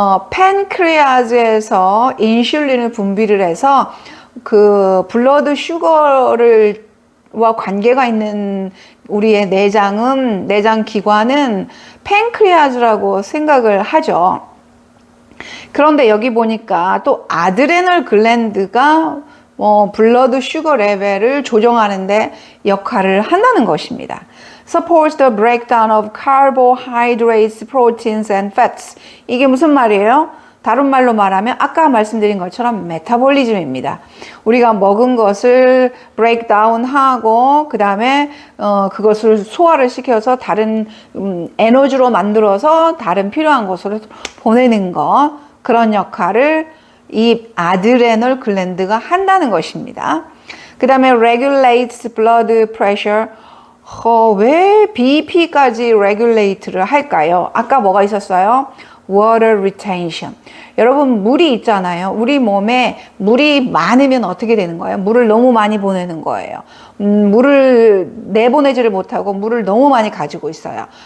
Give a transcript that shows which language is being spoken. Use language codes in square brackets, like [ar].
[ko] 팬크레아즈에서 인슐린을 분비를 해서 그 블러드 슈거와 관계가 있는 우리의 내장 기관은 팬크레아즈라고 생각을 하죠. 그런데 여기 보니까 또 아드레널 글랜드가 블러드 슈거 레벨을 조정하는데 역할을 한다는 것입니다. [en] Supports the breakdown of carbohydrates, proteins and fats. [ko] 이게 무슨 말이에요? 다른 말로 말하면 아까 말씀드린 것처럼 메타볼리즘입니다. 우리가 먹은 것을 브레이크다운 하고 그 다음에 그것을 소화를 시켜서 다른 에너지로 만들어서 다른 필요한 곳으로 보내는 것, 그런 역할을 이 아드레널 글랜드가 한다는 것입니다. 그 다음에 [en] regulates blood pressure. [ko] 왜 BP까지 regulate를 할까요? 아까 뭐가 있었어요? water retention. 여러분 물이 있잖아요. 우리 몸에 물이 많으면 어떻게 되는 거예요? 물을 너무 많이 보내는 거예요. 물을 내보내지를 못하고 물을 너무 많이 가지고 있어요.